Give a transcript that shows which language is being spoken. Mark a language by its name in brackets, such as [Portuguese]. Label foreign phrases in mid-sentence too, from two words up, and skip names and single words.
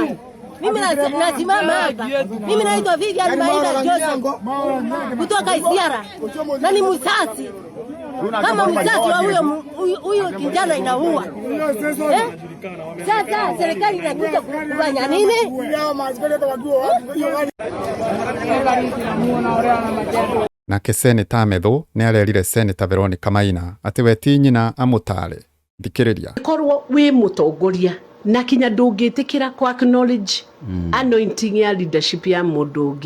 [Swahili] Mimi nasimama hapa. Mimi naitwa Vivian Maida Joseph kutoka Isiara. Na ni msasi. Kama msasi wa huyo kijana inaua. Sasa serikali inakuja kufanya nini? [Kikuyu] Nake Seneta Methu nĩ arerire Seneta Veronica Maina atĩ we ti nyina amũtare. Thikĩrĩria. Korwo wĩ mũtongoria na kinya ndũngĩtĩkĩra kwa [English] acknowledge anointing [Kikuyu] ya leadership ya mũndũ ũngĩ.